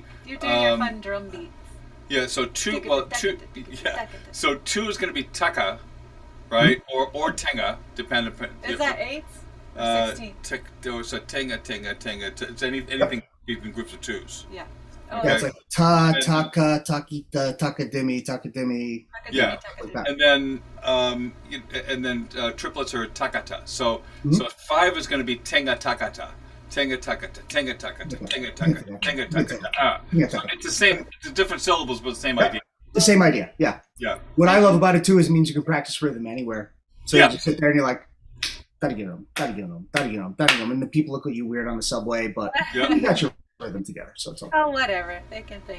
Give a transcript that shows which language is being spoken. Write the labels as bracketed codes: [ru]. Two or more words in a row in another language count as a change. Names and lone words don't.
[en] You do your fun drum beats. yeah. So two, yeah. So two is going to be taka, right, or tenga, depending. Is that eights or 16? So tenga. It's anything in groups of twos. Yeah. yeah, it's Okay. like ta, taka, takita, takadimi, takadimi. Yeah. Like that. And then triplets are takata. So Mhm. so five is going to be tenga takata. Tenga takata, tenga takata, tenga takata, tenga takata. Yeah, So it's the same, it's different syllables, but the same idea. The same idea, yeah. Yeah. What I love about it too is it means you can practice rhythm anywhere. So Yeah. you just sit there and you're like, and the people look at you weird on the subway, but Yeah. you got your rhythm together, so it's all. Oh, whatever. They can think.